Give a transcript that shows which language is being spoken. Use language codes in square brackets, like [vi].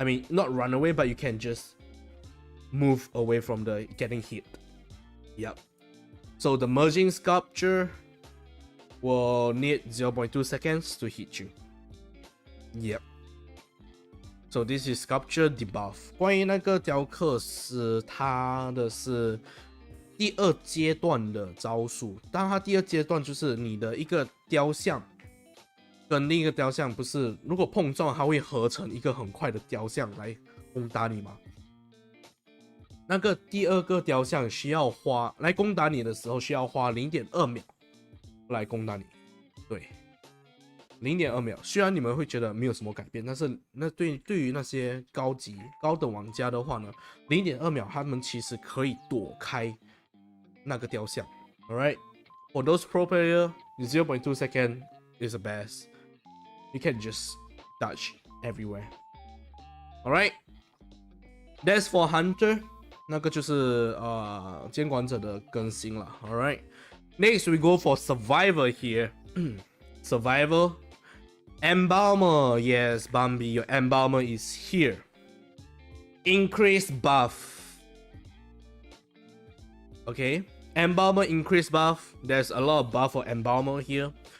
[en] Not run away, but you can just move away from the getting hit. Yep. So the merging sculpture will need 0.2 seconds to hit you. Yep. So this is sculpture debuff. [zh] 关于那个雕刻师，它的是第二阶段的招数。当它第二阶段就是你的一个雕像跟另一个雕像不是，如果碰撞，它会合成一个很快的雕像来攻打你吗？那个第二个雕像需要来攻打你的时候，需要花 0.2 秒来攻打你。对。 0.2 秒，虽然你们会觉得没有什么改变，但是对于那些高等玩家的话呢 ，0.2 秒他们其实可以躲开那个雕像。 [en] Alright, for those pro player, 0.2 second is the best. You can just dodge everywhere. Alright, that's for Hunter. [zh] 那个就是监管者的更新了。 [en] All right, next we go for survivor here. Survivor, embalmer. Yes, Bambi, your embalmer is here. Increase buff. Okay, embalmer increase buff. There's a lot of buff for embalmer here.